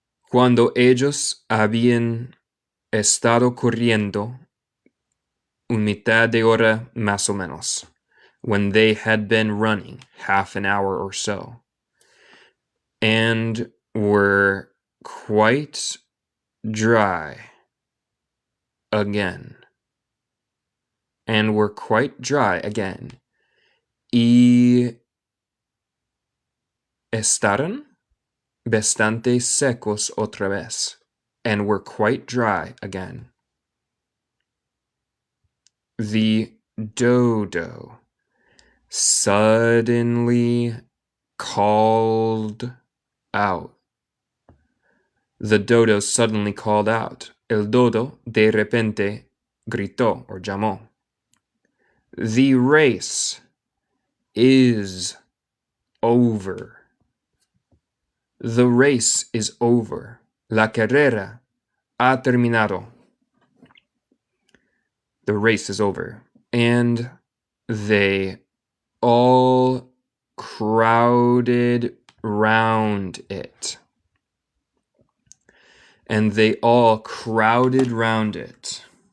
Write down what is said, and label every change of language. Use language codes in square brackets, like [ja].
[es] Cuando ellos habían estado corriendo un mitad de hora más o menos. [en] When they had been running half an hour or so. And were quite dry again. And were quite dry again. [es] Y estaron bastante secos otra vez. [en] And were quite dry again. The dodo suddenly called out. The dodo suddenly called out. [es] El dodo de repente gritó or llamó. [en] The race is over. The race is over. [es] La carrera ha terminado. [en] The race is over. And they all crowded round it. And they all crowded round it.